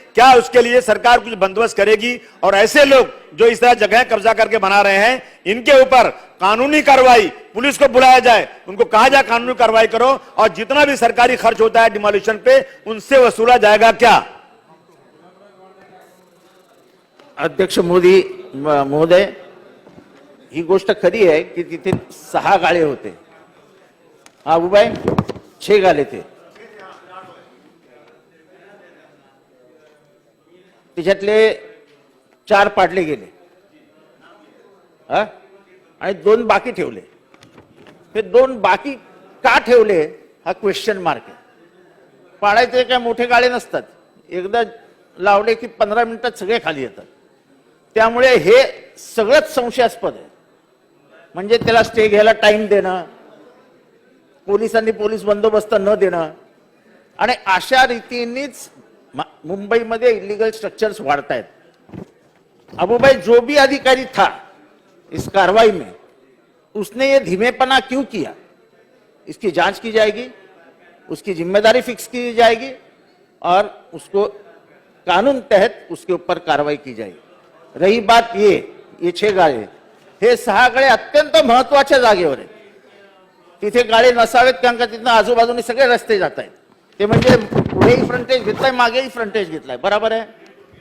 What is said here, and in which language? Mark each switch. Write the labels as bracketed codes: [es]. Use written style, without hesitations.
[hi] क्या उसके लिए सरकार कुछ बंदोबस्त करेगी? और ऐसे लोग जो इस तरह जगह कब्जा करके बना रहे हैं, इनके ऊपर कानूनी कार्रवाई, पुलिस को बुलाया जाए, उनको कहा जाए कानूनी कार्रवाई करो, और जितना भी सरकारी खर्च होता है डिमोलिशन पे, उनसे वसूला जाएगा क्या? [mr] अध्यक्ष महोदय, ही गोष्ट खरी आहे की तिथे 6 गाळे होते. हा उभा आहे, [hi] 6 गाले थे. [mr] त्याच्यातले 4 पाडले गेले आणि 2 बाकी ठेवले. हे 2 बाकी का ठेवले हा क्वेश्चन मार्क आहे. पाडायचे काय मोठे गाळे नसतात, एकदा लावले की 15 मिनिटात सगळे खाली येतात. त्यामुळे हे सगळंच संशयास्पद आहे. म्हणजे त्याला स्टे घ्यायला टाइम देणं, पोलिसांनी पोलीस बंदोबस्त न देणं आणि अशा रीतीनेच मुंबईमध्ये इलिगल स्ट्रक्चर्स वाढत आहेत. [hi] अबू भाई जो भी अधिकारी था इस कार्रवाई में, उसने ये धीमेपना क्यों किया, इसकी जांच की जाएगी, उसकी जिम्मेदारी फिक्स की जाएगी और उसको कानून तहत उसके ऊपर कार्रवाई की जाएगी. रही बात ये 6 गाळे, [mr] हे 6 गाळे अत्यंत महत्वाच्या जागेवर आहेत. तिथे गाळे नसावेत कारण का तिथं आजूबाजूने सगळे रस्ते जात आहेत. ते म्हणजे पुढेही फ्रंटेज घेतलाय, मागेही फ्रंटेज घेतलाय, बरोबर आहे.